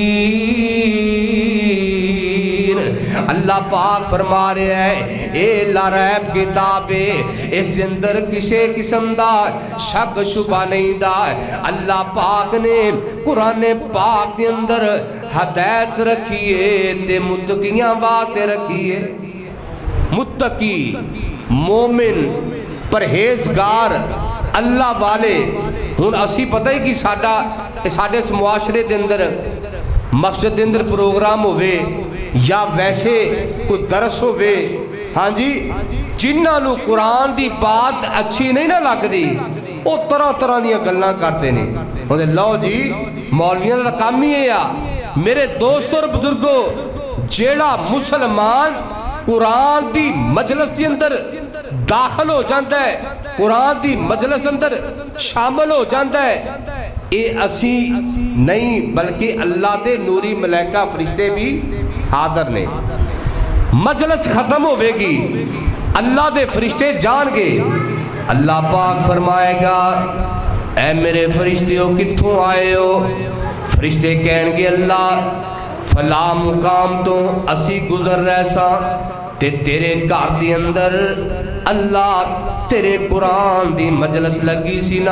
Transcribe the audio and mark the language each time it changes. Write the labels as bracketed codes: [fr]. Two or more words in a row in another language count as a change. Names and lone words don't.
[pa] اللہ پاک فرما رہے ہیں اے لا ریب کتاب ہے اس اندر کسی قسم دا شک شبہ نہیں دا اللہ پاک نے قرآن پاک کے اندر ہدایت رکھیے تے متقیاں باتیں رکھیے متقی مومن پرہیزگار اللہ والے ہن اسی پتہ ہی کہ ساڈے اس معاشرے دے اندر مسجد دے اندر پروگرام ہوئے یا ویسے کوئی درس ہوئے ہاں جی جنہاں نوں قرآن دی بات اچھی نہیں نا لگدی وو طرح طرح دی گلاں کردے نے. ہن لو جی مولویاں دا کام ہی ہے میرے دوستوں اور بزرگو، جیڑا مسلمان قرآن دی مجلس کے اندر داخل ہو جاتا ہے، قرآن دی مجلس اندر شامل ہو جاتا ہے، یہ اسی نہیں بلکہ اللہ دے نوری ملائکہ فرشتے بھی حاضر نے. مجلس ختم ہووے گی، اللہ دے فرشتے جان گئے، اللہ پاک فرمائے گا اے میرے فرشتیو کتھوں آئے ہو? فرشتے کہݨگے اللہ فلاں مقام تو اسی گزر رہے سا تے تیرے گھر دے اندر اللہ تیرے قرآن دی مجلس لگی سی نا.